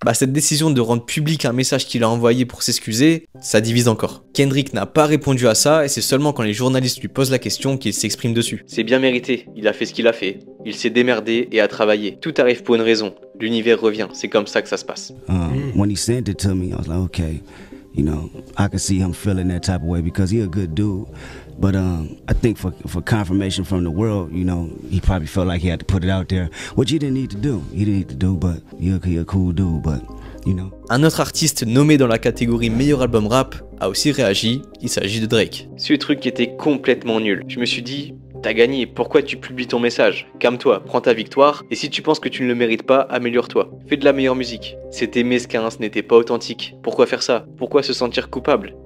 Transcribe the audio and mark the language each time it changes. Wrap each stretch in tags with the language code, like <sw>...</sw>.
<fr>Cette décision de rendre public un message qu'il a envoyé pour s'excuser, ça divise encore. Kendrick n'a pas répondu à ça et c'est seulement quand les journalistes lui posent la question qu'il s'exprime dessus. C'est bien mérité, il a fait ce qu'il a fait, il s'est démerdé et a travaillé. Tout arrive pour une raison, l'univers revient, c'est comme ça que ça se passe.</fr> <en>When he sent it to me, I was like, okay, you know, I could see him feeling that type of way because he's a good dude. But I think for confirmation from the world, you know, he probably felt like he had to put it out there, which he didn't need to do. He didn't need to do, but he's a cool dude, but, you know.</en> <fr>Un autre artiste nommé dans la catégorie meilleur album rap a aussi réagi, il s'agit de Drake. Ce truc était complètement nul. Je me suis dit, t'as gagné, pourquoi tu publies ton message? Calme-toi, prends ta victoire, et si tu penses que tu ne le mérites pas, améliore-toi. Fais de la meilleure musique. C'était mesquin, ce n'était pas authentique. Pourquoi faire ça? Pourquoi se sentir coupable?</fr>